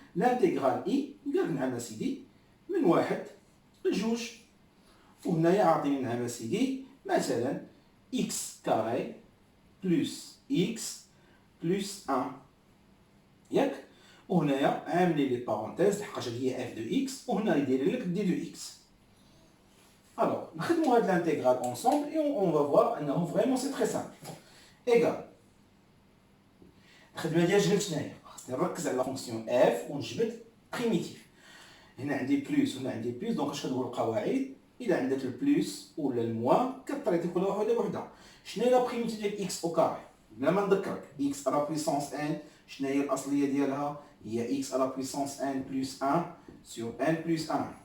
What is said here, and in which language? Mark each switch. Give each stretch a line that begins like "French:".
Arabic: لانتيغرال اي قال لك نعم سيدي من واحد لجوج، وهنايا عاطيني نعم سيدي مثلا اكس كاري بلس اكس بلس 1 ياك. وهنايا عاملين لي بارونتيز لحقاش هي اف دو اكس، وهنا يدير لك دي دو اكس.
French: Alors, nous allons l'intégral ensemble et on va voir que vraiment c'est très simple. Égal.
Arabic: الخدمه ديال جبد شنو هي؟ خاصني نركز على لا فونكسيون اف ونجبد بريميتيف. هنا عندي بلس وهنا عندي بلس، دونك اش كنديروا القواعد؟ اذا عندك البلس ولا الموان كطريتي كل وحده بوحدها. شنو هي لا بريميتيف ديال اكس او كاري؟ بلا ما نذكرك اكس على بويسونس ان، شنو هي الاصليه ديالها؟ هي اكس على بويسونس ان بلس 1 سور ان بلس 1.